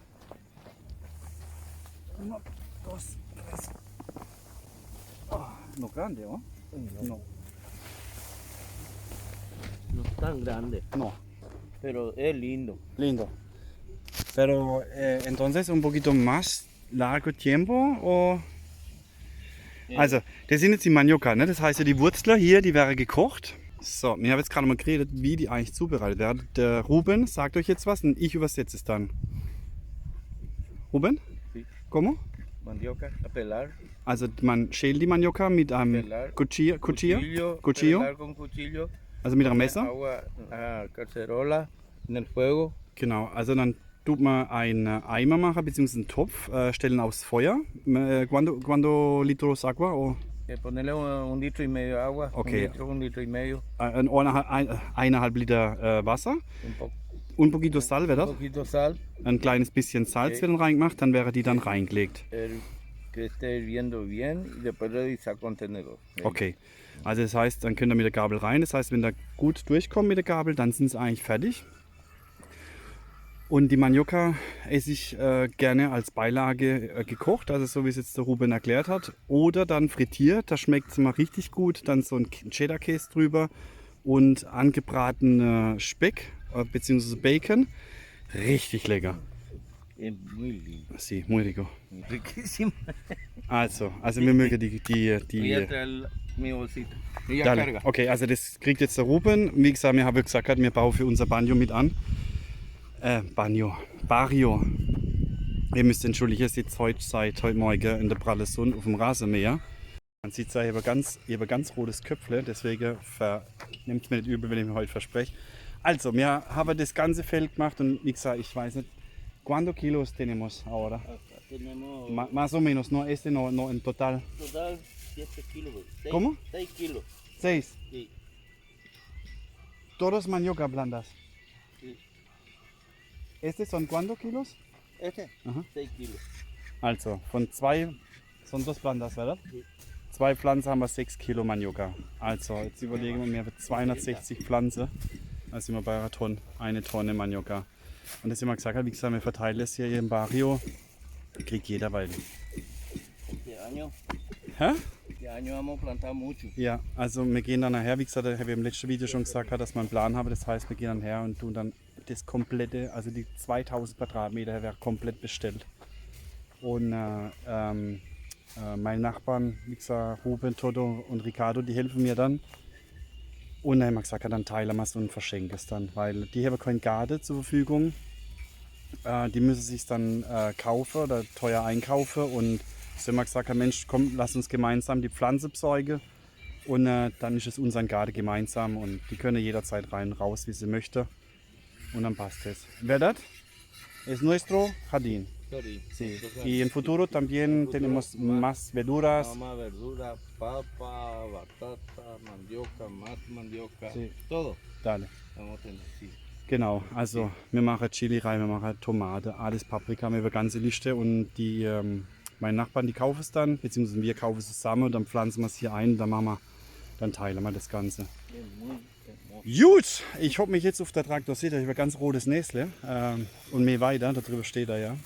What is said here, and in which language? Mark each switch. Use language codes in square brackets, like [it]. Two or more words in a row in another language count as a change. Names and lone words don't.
[es] 1, 2, 3. No grande, ¿no? No. No es tan grande, No. pero es lindo. Lindo. Pero entonces un poquito más largo tiempo o. [de] Also, das sind jetzt die Manioka, ne? Das heißt ja die Wurzel hier, die wäre gekocht. So, wir haben jetzt gerade mal geredet, wie die eigentlich zubereitet werden. Der Ruben sagt euch jetzt was und ich übersetze es dann. Ruben? [es] Sí. ¿Cómo? Mandioca, a pelar. [de] Also man schält die Manioka mit einem [es] Pelar. Cuchillo, Pelar con cuchillo. [de] also mit einem [es] Poner [de] Messer. [es] Agua, cacerola en el fuego. [de] Genau, also dann tut man einen Eimer machen, beziehungsweise einen Topf, stellen aufs Feuer. [es] Cuando litros agua? O? Ponerle 1,5 litro de agua. Okay. 1 litro y medio. [de] 1,5 Liter Wasser. [es] Un, po Un poquito sal, wäre un [de] das? [es] poquito sal. [de] Ein kleines bisschen Salz Okay. wird dann reingemacht, dann wäre die dann reingelegt. [es] Que esté hirviendo bien y después le saco un tenedor. [de] Okay, also das heißt, dann könnt ihr mit der Gabel rein. Das heißt, wenn da gut durchkommt mit der Gabel, dann sind sie eigentlich fertig. Und die Manioka esse ich gerne als Beilage gekocht, also so wie es jetzt der Ruben erklärt hat. Oder dann frittiert, da schmeckt es mal richtig gut. Dann so ein Cheddar-Käse drüber und angebratener Speck bzw. Bacon. Richtig lecker. [es] Es muy lindo. Sí, muy rico. Riquísimo. [de] Also wir mögen die [es] Voy a traer mi bolsita. Y ya Dale. carga. [de] Okay, also das kriegt jetzt der Ruben. Wie gesagt, wir haben gesagt, wir bauen für unser Banjo mit an. Barrio. Ihr müsst entschuldigen, ihr seht heute Morgen in der pralle Sonne auf dem Rasenmäher. Man sieht ja, ich habe ganz rotes Köpfle, deswegen nehmt mir nicht übel, wenn ich mir heute verspreche. Also, wir haben das ganze Feld gemacht und wie gesagt, ich weiß nicht, [es] ¿cuántos kilos tenemos ahora? Tenemos Más o menos, no no en total. total 7 kilos. ¿Cómo? 6 kilos. 6. Sí. Todos manioca blandas. Sí. ¿Este son cuántos kilos? Este, Ajá. 6 kilos. [de] Also, von 2, [es] son 2 Plantas, ¿verdad? Sí. [de] 2 Pflanzen haben wir 6 Kilo Manioka. Also, jetzt überlegen wir, wir haben 260 Pflanzen. Da sind wir bei einer Tonne, 1 Tonne Manioka. Und das immer gesagt, wie gesagt, wir verteilen es hier im Barrio. Kriegt jeder, weil. Hä? [es] Este año vamos a plantar mucho. [de] Ja, also wir gehen dann nachher, wie gesagt, habe ich im letzten Video schon gesagt, dass wir einen Plan haben. Das heißt, wir gehen dann her und tun dann das komplette, also die 2000 Quadratmeter wäre komplett bestellt. Und meine Nachbarn, wie gesagt, Ruben, Toto und Ricardo, die helfen mir dann. Und dann haben wir gesagt, dann teilen wir es und verschenken es dann, weil die haben keinen Garten zur Verfügung. Die müssen sich dann kaufen oder teuer einkaufen. Und so haben wir gesagt, Mensch, komm, lass uns gemeinsam die Pflanze besorgen. Und dann ist es unser Garten gemeinsam und die können jederzeit rein, raus, wie sie möchten. Und dann passt es. [es] ¿Verdad? Es nuestro jardín. Sorry. Sí. Y en futuro también tenemos más verduras. Más verdura, papa, batata, mandioca, más mandioca. Sí. Todo. Dale. Vamos a tener, sí. [de] Genau, also wir machen Chili rein, wir machen Tomate, alles Paprika, wir haben eine ganze Liste und die, meine Nachbarn, die kaufen es dann, beziehungsweise wir kaufen es zusammen und dann pflanzen wir es hier ein und dann teilen wir das Ganze. Gut, ich hoffe mich jetzt auf der Traktor, seht ihr, ich habe ein ganz rotes Näsle und mehr weiter, darüber steht er ja.